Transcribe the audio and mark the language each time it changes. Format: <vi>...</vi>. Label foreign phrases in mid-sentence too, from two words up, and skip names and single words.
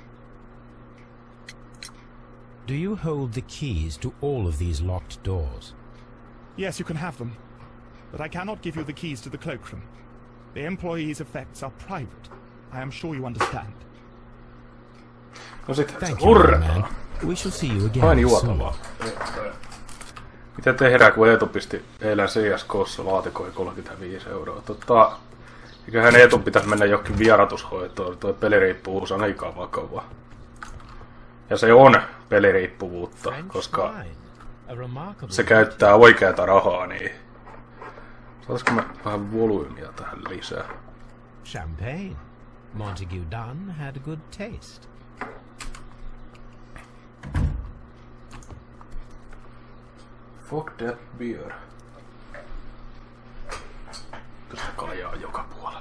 <en>Do you hold the keys to all of these locked doors? Yes, you can have them. But I cannot give you the keys to the cloakroom. The employees' effects are private. I am sure you understand.</en> <fi>No sit</fi> <en>Thank</en> <fi>se</fi> <en>you,</en> <fi>hurraa.</fi> <en>man. We shall see you again</en> <fi>Vain</fi> <en>soon.</en> <fi>juotavaa. Mitä tehdään, kun Eetu pisti eilen CSK:ssa laatikoi 35 €? Eiköhän Eetu pitäisi mennä johonkin vierotushoitoon. Tuo peliriippuvuus on aika vakavaa. Ja se on peliriippuvuutta, koska se käyttää oikeata rahaa, niin... Saisiko mä vähän volyymia tähän lisää?</fi> <en>Champagne. Montague Dunn had good taste. Fuck that beer.</en> <fi>Tässä kaljaa joka puolella.</fi>